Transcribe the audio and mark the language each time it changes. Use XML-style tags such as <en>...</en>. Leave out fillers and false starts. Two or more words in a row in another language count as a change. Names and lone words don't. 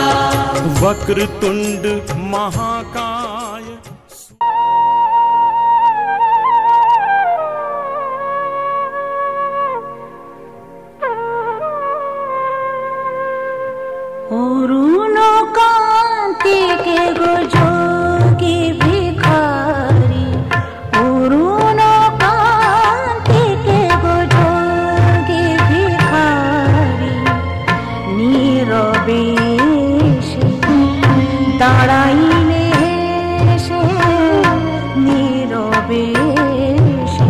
<sa>वक्रतुंड महाकाय</sa> <bn>অরুণ কান্তি কে গো যোগী ভিখারী, অরুণ কান্তি কে গো যোগী ভিখারী নীরবে दाঁড়াইলে সে নীরবে সে</bn>